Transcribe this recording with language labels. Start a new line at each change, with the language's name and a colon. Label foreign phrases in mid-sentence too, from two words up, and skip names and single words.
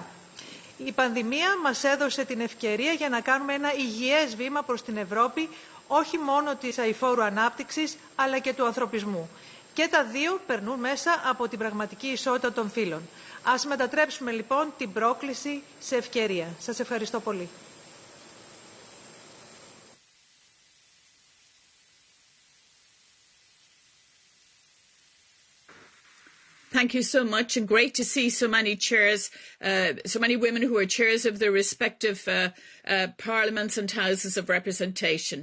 Greek: Η πανδημία μας έδωσε την ευκαιρία για να κάνουμε ένα υγιές βήμα προς την Ευρώπη, όχι μόνο της αειφόρου ανάπτυξης, αλλά και του ανθρωπισμού. Και τα δύο περνούν μέσα από την πραγματική ισότητα των φύλων. Ας μετατρέψουμε λοιπόν την πρόκληση σε ευκαιρία. Σας ευχαριστώ πολύ.
English: Thank you so much, and great to see so many chairs, so many women who are chairs of their respective parliaments and houses of representation.